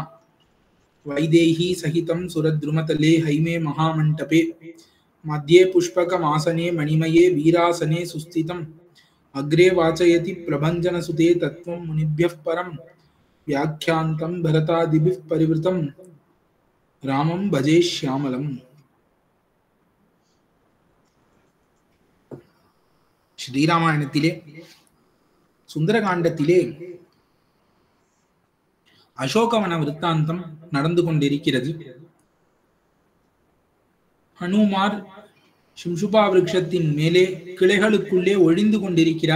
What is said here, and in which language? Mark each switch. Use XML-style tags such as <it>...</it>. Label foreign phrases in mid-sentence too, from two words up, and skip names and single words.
<sa>वैदेही सहितं सुरद्रुमतले हैमे महामण्टपे मध्ये पुष्पकमासने मणिमये वीरासने सुस्थितम्। अग्रे वाचयति प्रभञ्जनसुते तत्त्वं मुनिभ्यः परं व्याख्यान्तं भरतादिभिः परिवृतं रामं भजे श्यामलम्।</sa> <ta>ஸ்ரீராமாயணத்திலே சுந்தரகாண்டத்திலே அசோகவன விருத்தாந்தம் நடந்து கொண்டிருக்கிறது. ஹனுமார் சிம்சுபா விருட்சத்தின் மேலே கிளைகளுக்குள்ளே ஒழிந்து கொண்டிருக்கிறார்.</ta>